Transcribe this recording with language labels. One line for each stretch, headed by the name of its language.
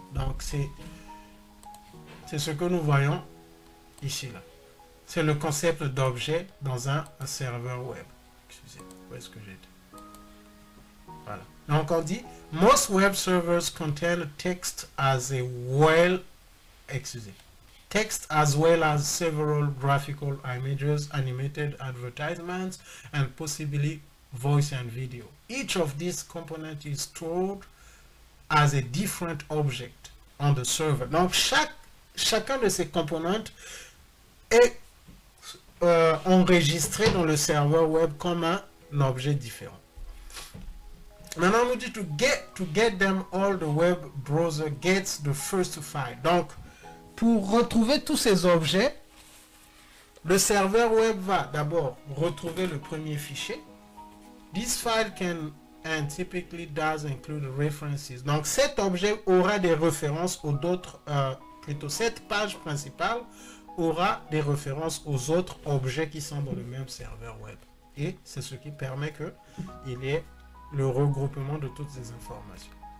French: Donc, c'est ce que nous voyons ici, là. C'est le concept d'objet dans un serveur web. excusez, où est-ce que j'étais? Voilà. Donc on dit,
English: most web servers contain text as a well,
French: excusez,
English: text as well as several graphical images, animated advertisements, and possibly voice and video. Each of these components is stored as a different object on the server.
French: Donc chacun de ces components est enregistré dans le serveur web comme un objet différent. Maintenant, on nous dit
English: to get them all, the web browser gets the first file.
French: Donc, pour retrouver tous ces objets, le serveur web va d'abord retrouver le premier fichier.
English: This file can and typically does include references.
French: Donc, cet objet aura des références aux autres, plutôt cette page principale aura des références aux autres objets qui sont dans le même serveur web. Et c'est ce qui permet qu'il y ait le regroupement de toutes ces informations.